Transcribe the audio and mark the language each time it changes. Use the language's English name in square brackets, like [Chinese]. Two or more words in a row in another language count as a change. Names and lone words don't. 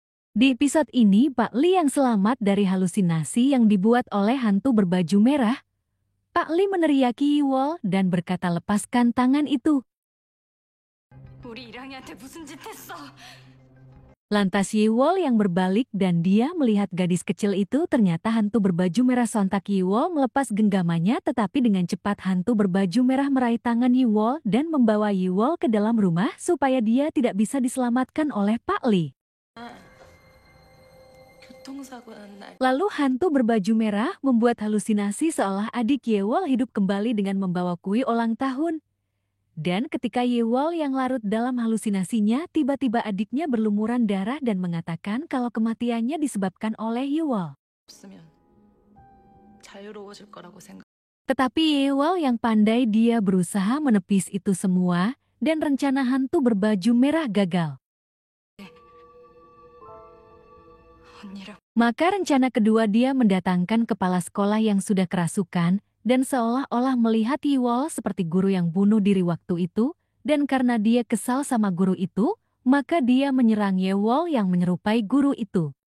[Indonesian] Di episode ini, Pak Li yang selamat dari halusinasi yang dibuat oleh hantu berbaju merah. Pak Li meneriaki Yiwol dan berkata lepaskan tangan itu. [Korean] 우리 이랑이한테 무슨 짓 했어? [Indonesian] Lantas Yiwol yang berbalik dan dia melihat gadis kecil itu ternyata hantu berbaju merah. Sontak Yiwol melepas genggamannya, tetapi dengan cepat hantu berbaju merah meraih tangan Yiwol dan membawa Yiwol ke dalam rumah supaya dia tidak bisa diselamatkan oleh Pak Li. [Korean] 교통사고는 날. [Indonesian] Lalu hantu berbaju merah membuat halusinasi seolah adik Yiwol hidup kembali dengan membawa kue ulang tahun. Dan ketika Yiwol yang larut dalam halusinasinya, tiba-tiba adiknya berlumuran darah dan mengatakan kalau kematiannya disebabkan oleh Yiwol. [Korean] 없으면 자유로워질 거라고 생각. [Indonesian] Tetapi Yiwol yang pandai, dia berusaha menepis itu semua dan rencana hantu berbaju merah gagal. [Korean] 언니랑 [Indonesian] Maka rencana kedua, dia mendatangkan kepala sekolah yang sudah kerasukan dan seolah-olah melihat Yiwol seperti guru yang bunuh diri waktu itu, dan karena dia kesal sama guru itu, maka dia menyerang Yiwol yang menyerupai guru itu.